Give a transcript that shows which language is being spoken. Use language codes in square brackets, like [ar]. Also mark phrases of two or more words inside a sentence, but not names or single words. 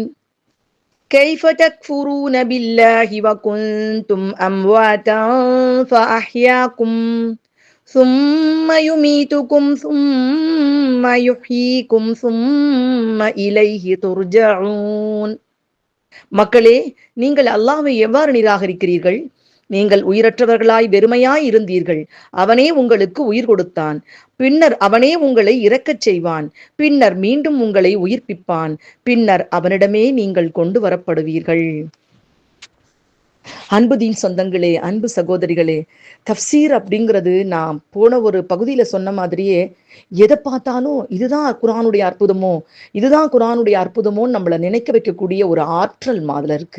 [ar] كيف تكفرون بالله وكنتم أمواتا فأحياكم ثم يميتكم ثم يحييكم ثم إليه ترجعون. [ta] மக்களே, நீங்கள் அல்லாஹ்வை எவ்வாறு நிராகரிக்கிறீர்கள்? நீங்கள் உயிரற்றவர்களாய் வெறுமையாய் இருந்தீர்கள். அவனே உங்களுக்கு உயிர் கொடுத்தான். பின்னர் அவனே உங்களை இறக்கச் செய்வான். பின்னர் மீண்டும் உங்களை உயிர்ப்பிப்பான். பின்னர் அவனிடமே நீங்கள் கொண்டு வரப்படுவீர்கள். அன்பு தீன் சொந்தங்களே, அன்பு சகோதரிகளே, தஃப்சீர் அப்படிங்கிறது நான் போன ஒரு பகுதியில சொன்ன மாதிரியே எதை பார்த்தாலும் இதுதான் குரானுடைய அற்புதமோ, இதுதான் குரானுடைய அற்புதமோன்னு நம்மளை நினைக்க வைக்கக்கூடிய ஒரு ஆற்றல் மாதிரி இருக்கு.